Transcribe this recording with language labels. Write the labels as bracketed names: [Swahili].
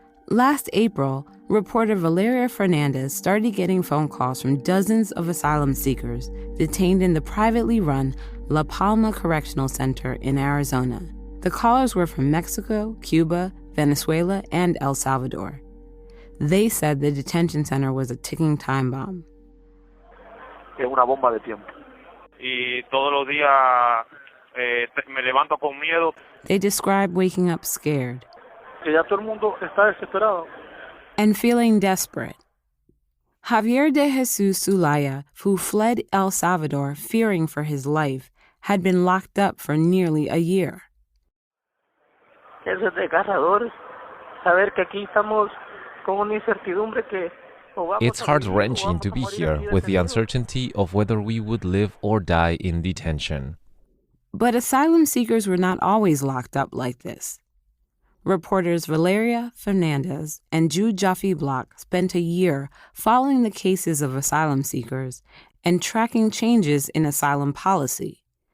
[English] Last April, reporter Valeria Fernández started getting phone calls from dozens of asylum seekers detained in the privately run La Palma Correctional Center in Arizona. The callers were from Mexico, Cuba, Venezuela, and El Salvador. They said the detention center was a ticking time bomb. [Spanish] Es una bomba de tiempo. Y todos los días me levanto con miedo. [English] They describe waking up scared. [Spanish] Que ya todo el mundo está desesperado. [English] And feeling desperate. Javier de Jesus Zulaya, who fled El Salvador fearing for his life, had been locked up for nearly a year. [Spanish] Es desgarrador saber que aquí estamos con una incertidumbre que [English] It's heart-wrenching to be here with the uncertainty of whether we would live or die in detention. But asylum seekers were not always locked up like this. Reporters Valeria, Fernández, and Jude Joffe-Block spent a year following the cases of asylum seekers and tracking changes in asylum policy.